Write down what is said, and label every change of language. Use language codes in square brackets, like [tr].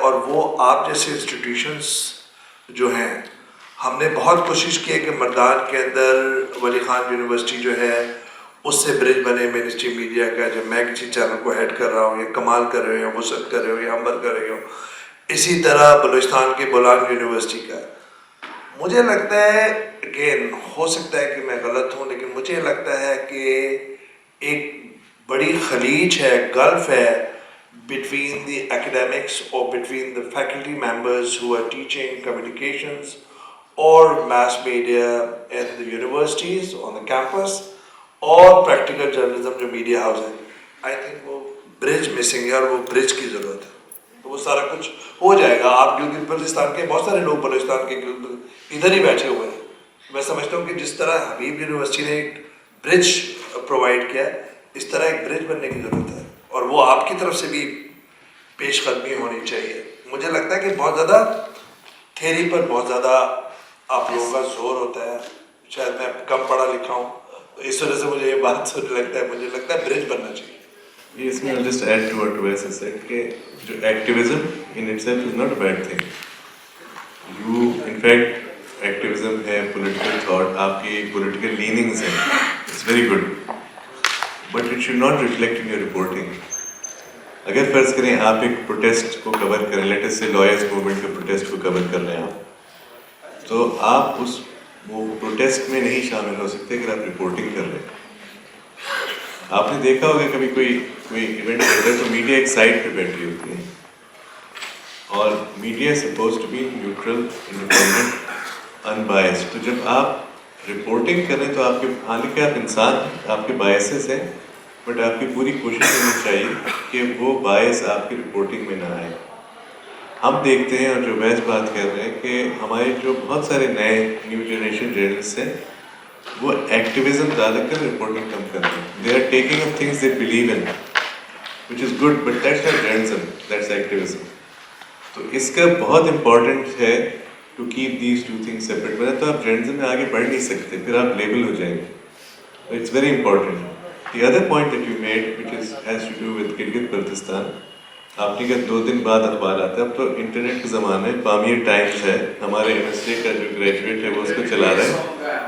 [ur] اور وہ آپ جیسے انسٹیٹیوشنس جو ہیں, ہم نے بہت کوشش کی ہے کہ مردان کے اندر ولی خان یونیورسٹی جو ہے اس سے برج بنے مین اسٹریم میڈیا کا. جب میں کسی چینل کو ہیڈ کر رہا ہوں, یا کمال کر رہے ہوں, وسعت کر رہے ہوں, یا امبر کر رہے ہوں, اسی طرح بلوچستان کے بولان یونیورسٹی کا. مجھے لگتا ہے, اگین ہو سکتا ہے کہ میں غلط ہوں, لیکن مجھے لگتا ہے کہ ایک بڑی خلیج ہے, گلف ہے [en] between the academics or between the faculty members who are teaching communications or mass media in the universities on the campus or practical journalism جو media house ہے. [ur] I think وہ bridge missing ہے, اور وہ bridge کی ضرورت ہے. تو وہ سارا کچھ ہو جائے گا. آپ گلگت بلتستان کے بہت سارے لوگ بلوچستان کے ادھر ہی بیٹھے ہوئے ہیں. میں سمجھتا ہوں کہ جس طرح حبیب یونیورسٹی نے ایک برج پرووائڈ کیا, اس طرح ایک برج بننے کی ضرورت ہے, اور وہ آپ کی طرف سے بھی پیش قدمی ہونی چاہیے. مجھے لگتا ہے کہ بہت زیادہ تھیری پر بہت زیادہ آپ لوگوں کا زور ہوتا ہے. شاید میں کم پڑھا لکھا ہوں, اس وجہ سے مجھے یہ بات لگتا ہے, مجھے لگتا ہے برج بننا چاہیے. [en] Yes, I'll just add to what Wes has said, that activism in itself is not a bad thing. You, in fact, activism ہے, political thought, آپ کی political leanings ہیں, it's very good, but it should not reflect in your reporting. [ur] اگر فرض کریں آپ ایک protest کو کور کریں, لیٹ اس سے لائرز موومنٹ کے پروٹیسٹ کو کور کر رہے ہیں آپ, تو آپ اس وہ پروٹیسٹ میں نہیں شامل ہو سکتے اگر آپ رپورٹنگ کر رہے ہیں. آپ نے دیکھا ہوگا کبھی کوئی ایونٹ ہوتا ہے تو میڈیا ایک سائڈ پہ بیٹھی ہوتی ہے, اور media [en] Suppose to be neutral, independent, unbiased. [ur] تو جب آپ رپورٹنگ کریں تو آپ کے, حالانکہ آپ انسان ہیں, آپ کے بائسز ہیں, بٹ آپ کی پوری کوشش ہونی چاہیے کہ وہ باعث آپ کی رپورٹنگ میں نہ آئے. ہم دیکھتے ہیں, اور جو ویس بات کر رہے ہیں, کہ ہمارے جو بہت سارے نئے نیو جنریشن جرنلسٹ ہیں وہ ایکٹیویزم زیادہ کر رپورٹنگ کم کر رہے ہیں. [en] They are taking up things they believe in, which is good, but that's not journalism, that's activism. [ur] تو اس کا بہت امپورٹنٹ ہے [en] to keep these two things separate, [ur] ورنہ تو آپ جرنلزم میں آگے بڑھ نہیں سکتے, پھر آپ لیبل ہو جائیں گے. [en] It's very important. The other point that you made which is has to do with Gilgit Baltistan, [ur] آپ نے کہا 2 دن بعد اخبار آتا ہے. اب تو انٹرنیٹ کے زمانے میں پامیر ٹائمز ہے, ہمارے یونیورسٹی کا جو گریجویٹ ہے وہ اس کو چلا رہا ہے.